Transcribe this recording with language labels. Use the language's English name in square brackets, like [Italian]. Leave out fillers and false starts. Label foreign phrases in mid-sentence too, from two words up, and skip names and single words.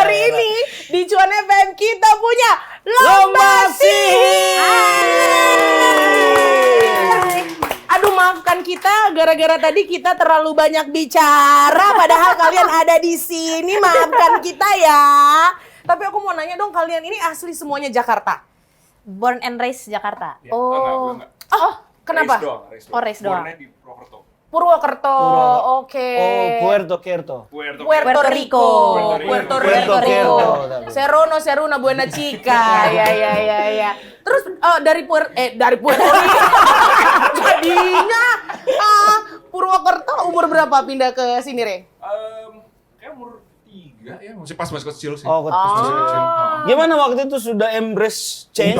[Indonesian] hari ini di Cuan FM kita punya Lomba Sihir. Aduh maafkan kita gara-gara tadi kita terlalu banyak bicara padahal kalian ada di sini. Maafkan kita ya. Tapi aku mau nanya dong, kalian ini asli semuanya Jakarta? [English] Born and raised Jakarta. [Indonesian] Ya, Oh. enggak. Kenapa? Race doang. Oh, race doang. Bornnya di Purwokerto. Purwokerto. Oke. Oh, Puerto. Puerto Rico. Puerto Rico. Rico. [Spanish] Seruna, Buena Chica. [Indonesian] Ya. Terus dari Puerto Rico. Jadinya Purwokerto umur berapa pindah ke sini, Re? Kayak umur 3 ya, masih pas kecil sih. Oh, Masih kecil. Gimana waktu itu sudah [English] embrace change?